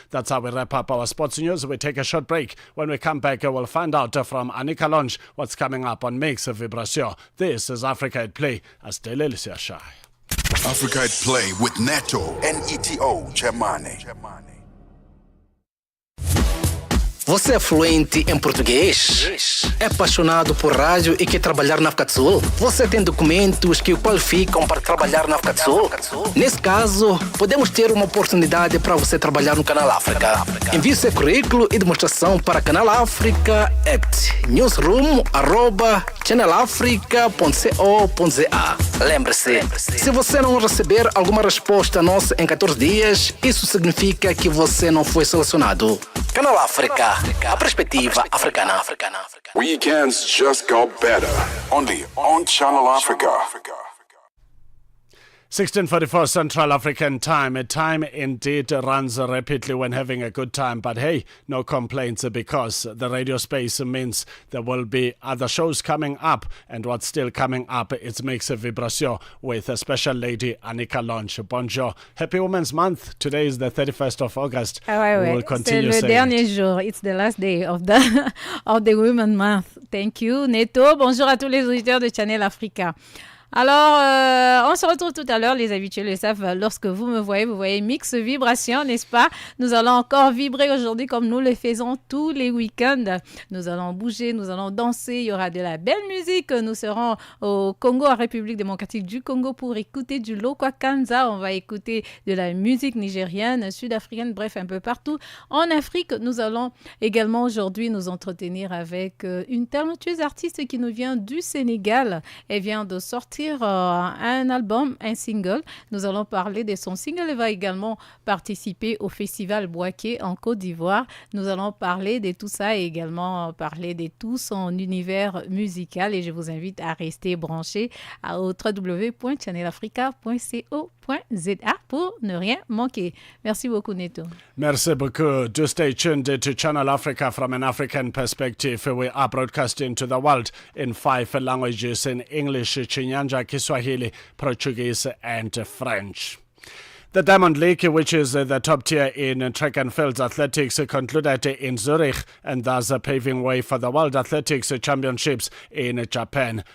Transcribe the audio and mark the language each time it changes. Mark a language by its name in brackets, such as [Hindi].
[English] That's how we wrap up our sports news. We take a short break. When we come back, we'll find out from Anika Longe what's coming up on Mix Vibration. This is Africa at Play. Astele Lisiashai. Africa at Play with Neto and Neto Chemane. [Portuguese] Você é fluente em português? É apaixonado por rádio e quer trabalhar na África do Sul? Você tem documentos que o qualificam para trabalhar na África do Sul? Nesse caso, podemos ter uma oportunidade para você trabalhar no Canal África. Envie seu currículo e demonstração para Canal África at newsroom@channelafrica.co.za. Lembre-se, se você não receber alguma resposta nossa em 14 dias, isso significa que você não foi selecionado. Canal África, a perspectiva africana. [English] Weekends just got better. Only on Channel Africa. 16:44 Central African Time. Time indeed runs rapidly when having a good time, but hey, no complaints because the radio space means there will be other shows coming up, and what's still coming up is Mix Vibration with a special lady, Anika Longe. [French] Bonjour. [English] Happy Women's Month. Today is the 31st of August. We will continue [French] c'est le dernier jour. [English] It's the last day of the Women's Month. Thank you, Neto. [French] Bonjour à tous les auditeurs de Channel Africa. Alors, on se retrouve tout à l'heure, les habitués le savent, lorsque vous me voyez, vous voyez Mix Vibration, n'est-ce pas? Nous allons encore vibrer aujourd'hui comme nous le faisons tous les week-ends. Nous allons bouger, nous allons danser, il y aura de la belle musique. Nous serons au Congo, en République démocratique du Congo, pour écouter du Lokwakanza. On va écouter de la musique nigérienne, sud-africaine, bref, un peu partout. En Afrique, nous allons également aujourd'hui nous entretenir avec une talentueuse artiste qui nous vient du Sénégal. Elle vient de sortir un album, un single. Nous allons parler de son single. Elle va également participer au festival Boaké en Côte d'Ivoire. Nous allons parler de tout ça et également parler de tout son univers musical. Et je vous invite à rester branchés au www.channelafrica.co.za pour ne rien manquer. Merci beaucoup, Neto. Merci beaucoup. [English] Do stay tuned to Channel Africa from an African perspective. We are broadcasting to the world in 5 languages: in English, Chinyanja, Kiswahili, Portuguese, and French. The Diamond League, which is the top tier in track and field athletics, concluded in Zurich and thus paving way for the World Athletics Championships in Japan.